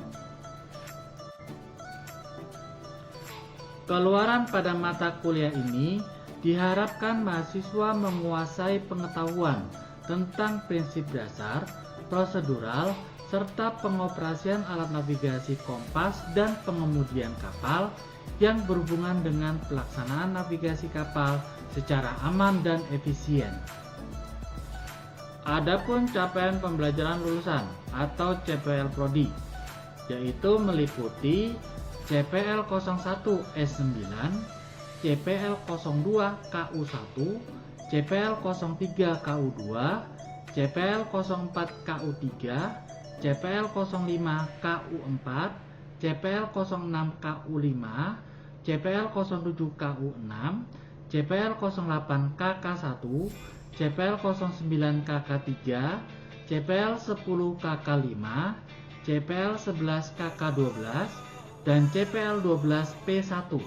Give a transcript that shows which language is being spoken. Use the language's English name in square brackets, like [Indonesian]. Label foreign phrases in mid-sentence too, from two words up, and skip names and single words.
[Indonesian] Keluaran pada mata kuliah ini diharapkan mahasiswa menguasai pengetahuan tentang prinsip dasar, prosedural, serta pengoperasian alat navigasi kompas dan pengemudian kapal yang berhubungan dengan pelaksanaan navigasi kapal secara aman dan efisien. Adapun capaian pembelajaran lulusan atau CPL Prodi, yaitu meliputi CPL 01 S9, CPL 02 KU1, CPL 03 KU2, CPL 04 KU3, CPL 05 KU4, CPL 06 KU5, CPL 07 KU6, CPL 08 KK1, CPL 09 KK3, CPL 10 KK5, CPL 11 KK12, dan CPL 12 P1.